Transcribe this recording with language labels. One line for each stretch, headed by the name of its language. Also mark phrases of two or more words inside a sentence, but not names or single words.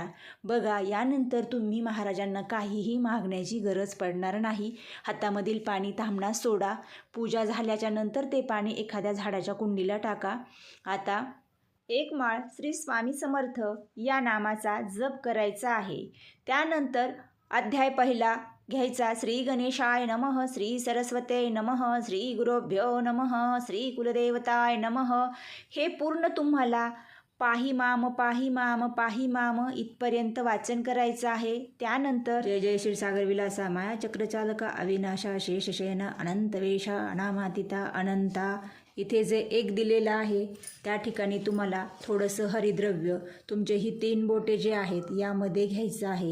Marathi: बघा, यानंतर तुम्ही महाराजांना काहीही मागण्याची गरज पडणार नाही. हातामधील पाणी ताम्हणात सोडा. पूजा झाल्याच्या नंतर ते पाणी एखाद्या झाडाच्या कुंडीला टाका. आता 1 माळ श्री स्वामी समर्थ या नामाचा जप करायचा आहे. त्यानंतर अध्याय पहिला घ्यायचा,
Sanskrit: श्री गणेशाय नमः, श्री सरस्वते नमः, श्री गुरुभ्यो नमः, श्री कुलदेवताय नमः.
Marathi: हे पूर्ण तुम्हाला
Sanskrit: पाही माम पाही माम पाही माम
Marathi: इथपर्यंत वाचन करायचं आहे. त्यानंतर जय जय क्षीरसागर विलासा माया चक्रचालका अविनाशा शेषशयन अनंतवेशा अनामातिता अनंता. इथे जे 1 दिलेलं आहे त्या ठिकाणी तुम्हाला थोडंसं हरिद्रव्य, तुमचे ही 3 बोटे जे आहेत यामध्ये घ्यायचं आहे.